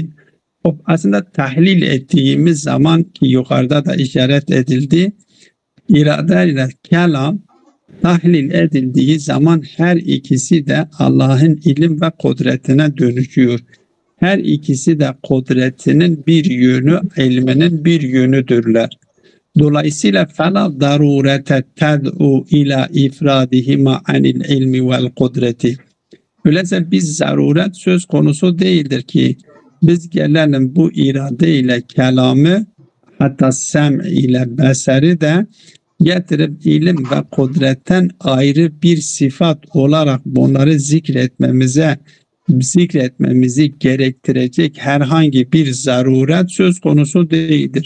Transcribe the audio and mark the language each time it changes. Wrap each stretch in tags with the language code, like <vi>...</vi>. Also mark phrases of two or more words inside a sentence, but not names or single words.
<tr>Aslında tahlil ettiğimiz zaman ki yukarıda da işaret edildi, irade ile kelam tahlil edildiği zaman her ikisi de Allah'ın ilim ve kudretine dönüşüyor. Her ikisi de kudretinin bir yönü, ilminin bir yönüdürler.</tr> <ar>Dolayısıyla فَلَا دَرُورَةَ تَدْعُوا اِلَى اِفْرَادِهِمَا عَنِ الْاِلْمِ وَالْقُدْرَةِ.</ar> <tr>Öyleyse bir zaruret söz konusu değildir ki biz gelelim bu irade ile kelamı, hatta sem ile beseri de getirip ilim ve kudretten ayrı bir sıfat olarak bunları zikretmemizi gerektirecek herhangi bir zaruret söz konusu değildir.</tr>